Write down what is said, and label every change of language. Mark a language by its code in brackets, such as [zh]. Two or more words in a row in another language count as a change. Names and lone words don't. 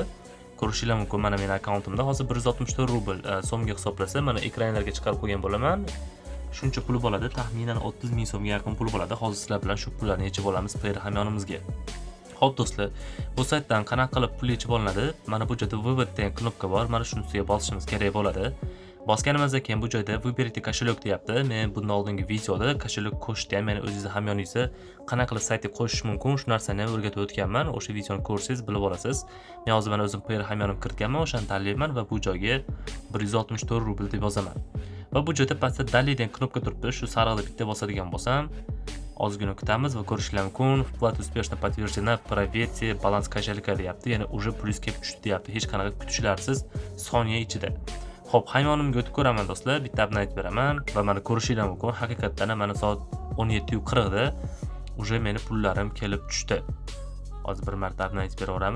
[uz] Ko'rishingiz mumkin, mana mening akkauntimda hozir 164 rubl so'mga hisoblasa, mana ekranlarga chiqarib qo'ygan bo'laman. Shuncha pul bo'ladi, taxminan 30 ming so'mga yaqin pul bo'ladi. Hozir sizlar bilan shu pullarni yechib olamiz Payer hamyonimizga. Xo'p do'stlar, bu saytdan qanaqa qilib pul yechib olinadi? Mana bu joyda вывод degan knopka bor. Mana shuni ustiga bosishimiz kerak bo'ladi. Bosganimizdan keyin bu joyda [ru] выберите кошелек [uz] deyapti. Men bundan oldingi videoda кошелек qo'shishni ham, ya'ni o'zingizni hamyoningizga qanaqa qilib saytga qo'shish mumkin, shu narsani ham o'rgatib o'tganman. O'sha videoni ko'rsangiz bilib olasiz. Men hozir mana o'zim Payer hamyonim kiritganman, o'shani tanlayman va bu joyga 164 rubl deb yozaman. Va bu joyda pastda Daley degan knopka turibdi. Shu sariqni bitta bosadigan bo'lsam, ozgina kutamiz va ko'rishingiz mumkin. [ru] Вплата успешно подтверждена, проверьте баланс кошелька deyapti. [uz] Ya'ni уже plyus kelib tushdi deyapti. Hech qanaqa kutishlarsiz soniya ichida. Xo'p, hamyonimga o'tib ko'raman do'stlar. Bitta abni aytib beraman va mana ko'rishingiz mumkin. Haqiqatan mana soat 17:40 da уже meni pullarim kelib tushdi. Hozir bir marta abni aytib beraveramiz.